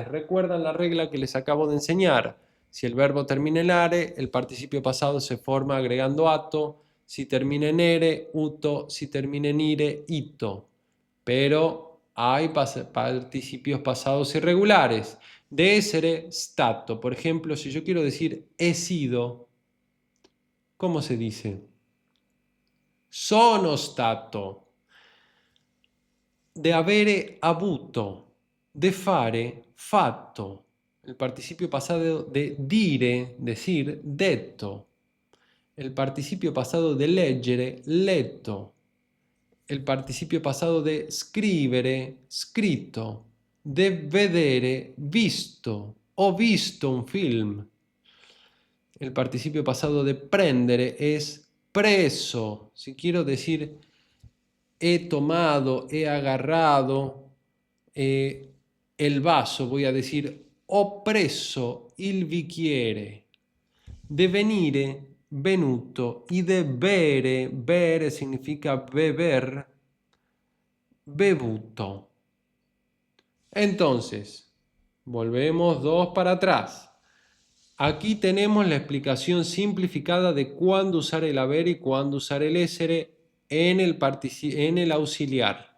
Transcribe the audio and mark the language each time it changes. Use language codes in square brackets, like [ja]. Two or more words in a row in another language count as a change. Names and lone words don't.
[es] ¿Recuerdan la regla que les acabo de enseñar? Si el verbo termina en are, el participio pasado se forma agregando ato. Si termina en ere, uto. Si termina en ire, ito. Pero hay participios pasados irregulares. [it] De essere, stato. [es] Por ejemplo, si yo quiero decir he sido, ¿cómo se dice? [it] Sono stato. De avere avuto, de fare fatto, [es] el participio pasado de dire, decir, detto, el participio pasado de [it] leggere, letto, [es] el participio pasado de [it] scrivere, scritto, [es] de [it] vedere, visto, ho visto un film. [es] El participio pasado de prendere es preso. Si quiero decir he tomado, he agarrado el vaso, voy a decir [it] ho preso il bicchiere. De venire, venuto, [es] y de bere, bere significa beber, bevuto. Entonces, volvemos dos para atrás. Aquí tenemos la explicación simplificada de cuándo usar el haber y cuándo usar el essere en el auxiliar.